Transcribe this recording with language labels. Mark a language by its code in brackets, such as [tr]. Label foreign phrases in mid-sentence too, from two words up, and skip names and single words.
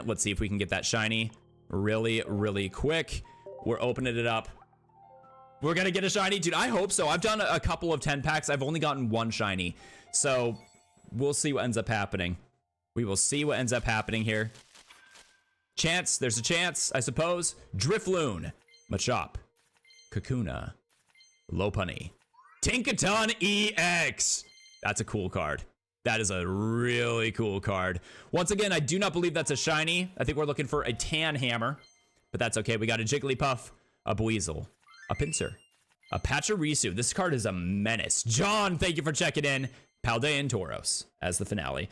[en] Let's see if we can get that shiny really, really quick. We're opening it up. We're going to get a shiny. Dude, I hope so. I've done a couple of 10 packs. I've only gotten one shiny. So we'll see what ends up happening. We will see what ends up happening here. Chance. There's a chance, I suppose. Drifloon. Machop. Kakuna. Lopunny. Tinkaton EX. That's a cool card. That is a really cool card. Once again, I do not believe that's a shiny. I think we're looking for a tan hammer, but that's okay. We got a Jigglypuff, a Buizel, a Pinsir, a Pachirisu. This card is a menace. John, thank you for checking in. Paldean Tauros as the finale.